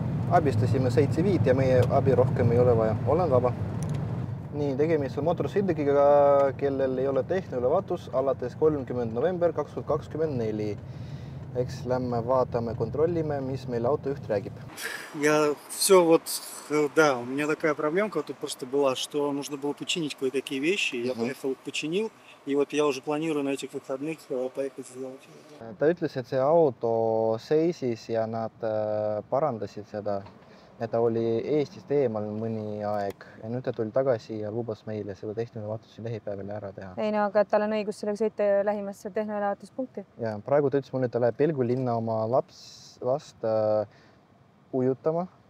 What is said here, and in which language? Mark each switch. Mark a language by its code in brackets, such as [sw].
[et] Abistasime 7-5 ja meie abi rohkem ei ole vaja. Olen vaba. Nii, tegemist on mootorsõidukiga, kellel ei ole tehnoülevaatus alates 30. november 2024. Eks lähme vaatame, kontrollime, mis meil autojuht räägib. [ru] Я все вот, да, у меня такая проблемка тут просто была, что нужно было починить кое-какие вещи. Я поехал, починил, и вот я уже планирую на этих выходных поехать сделать. [et] Ta ütles, et see auto seisis ja nad parandasid seda. Ja ta oli Eestist eemal mõni aeg ja nüüd ta tuli tagasi ja lubas meile seda tehnoülevaatusi lähipäeval ära teha. Ei no, aga tal on õigus sellega sõita lähimasse tehnoülevaatuspunkti. Ja praegu ta ütles mulle, et ta läheb Pelgu linna oma last ujutama.